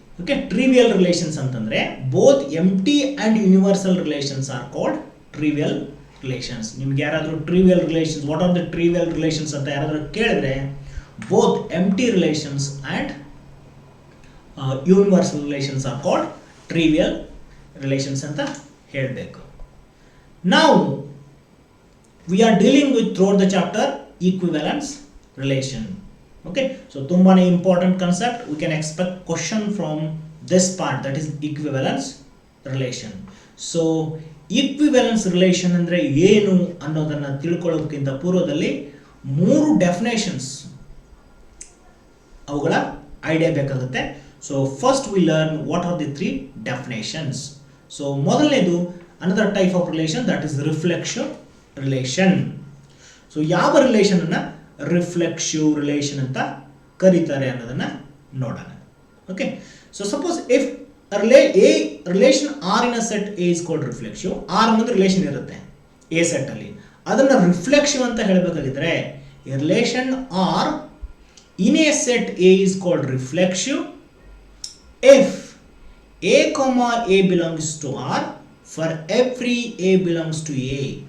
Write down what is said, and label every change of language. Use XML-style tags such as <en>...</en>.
<en>okay, trivial relations</en> <kn>ಅಂತಂದರೆ</kn> <en>Both empty and universal relations are called trivial relations.</en> <kn>ನಿಮ್ಗೆ ಯಾರಾದರೂ</kn> <en>trivial relations, what are the trivial relations</en> <kn>ಅಂತ ಯಾರಾದರೂ ಕೇಳಿದ್ರೆ</kn> <en>both empty relations and universal relations are called trivial relations</en> <kn>ಅಂತ ಹೇಳಬೇಕು. ನಾವು</kn> <en>we are dealing with throughout the chapter equivalence relation. Okay, so</en> <kn>tumbane</kn> <en>important concept. We can expect question from this part, that is equivalence relation.</en> <kn>So equivalence relation ಅಂದ್ರೆ ಏನು ಅನ್ನೋದನ್ನ ತಿಳ್ಕೊಳ್ಳೋದಕ್ಕಿಂತ ಪೂರ್ವದಲ್ಲಿ 3 definitions ಅವುಗಳ idea ಬೇಕಾಗುತ್ತೆ.</kn> <en>So first we learn what are the 3 definitions. So</en> <kn>ಮೊದಲನೇದು</kn> <en>another type of relation, that is reflexive relation.</en> <kn>So ಯಾವ ರಿಲೇಷನನ್ನು reflexive relation ಅಂತ ಕರೀತಾರೆ ಅನ್ನೋದನ್ನು ನೋಡೋಣ.</kn> <en>Okay, so suppose if a relation R in a set A is called reflexive. R</en> <kn>ಅನ್ನೋದು relation ಇರುತ್ತೆ A ಸೆಟ್ಟಲ್ಲಿ, ಅದನ್ನು reflexive ಅಂತ ಹೇಳಬೇಕಾಗಿದ್ರೆ</kn> <en>A relation R in a set A is called reflexive if a comma a belongs to R for every a belongs to A.</en>